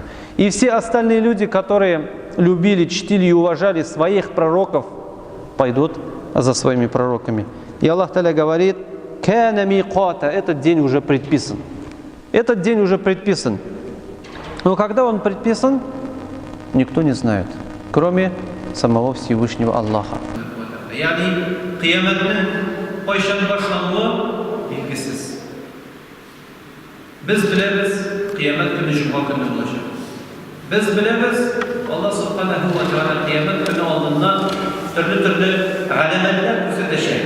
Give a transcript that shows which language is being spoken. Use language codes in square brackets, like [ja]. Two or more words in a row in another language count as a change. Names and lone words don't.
[ru] И все остальные люди, которые любили, чтили и уважали своих пророков, пойдут за своими пророками. И Аллах Та'аля говорит, [ar] «كان ميقاتا», [ru] этот день уже предписан. Этот день уже предписан. Но когда он предписан, никто не знает, кроме самого Всевышнего Аллаха. [uz] Biz bilamiz, qiyomat kuni juma kuni bo'ladi. Biz bilamiz, Alloh [ar] سبحانه وتعالى [uz] qiyomat kuni oldindan turli alamatlar ko'rsatadi.